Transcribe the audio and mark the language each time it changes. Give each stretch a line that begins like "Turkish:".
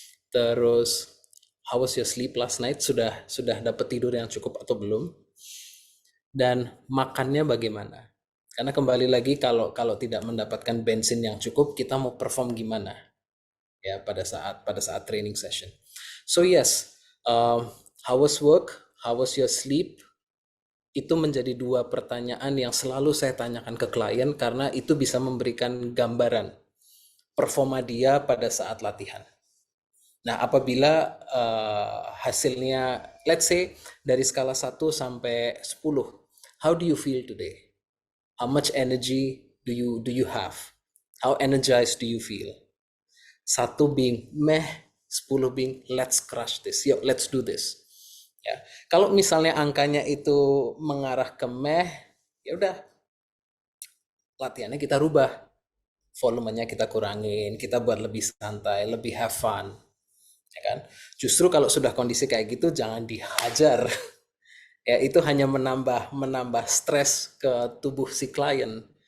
Indonesian: Terus,
English: how was your sleep last night?
Indonesian: Sudah dapat tidur yang cukup atau belum? Dan makannya bagaimana? Karena kembali lagi kalau tidak mendapatkan bensin yang cukup, kita mau perform gimana? Ya, pada saat
English: training session. So yes, how was work? How was your sleep?
Indonesian: Itu menjadi dua pertanyaan yang selalu saya tanyakan ke klien, karena itu bisa memberikan gambaran performa dia pada saat latihan. Nah, apabila hasilnya,
English: let's say
Indonesian: dari skala 1 sampai 10,
English: how do you feel today? How much energy do you have? How energized do you feel? 1 being meh, 10 being let's crush this,
Indonesian: yuk
English: let's do this.
Indonesian: Ya, kalau misalnya angkanya itu mengarah ke meh, ya udah, latihannya kita rubah, volumenya kita kurangin, kita buat lebih santai, lebih
English: have fun,
Indonesian: ya kan? Justru kalau sudah kondisi kayak gitu, jangan dihajar. Ya, itu hanya menambah stres ke tubuh si klien.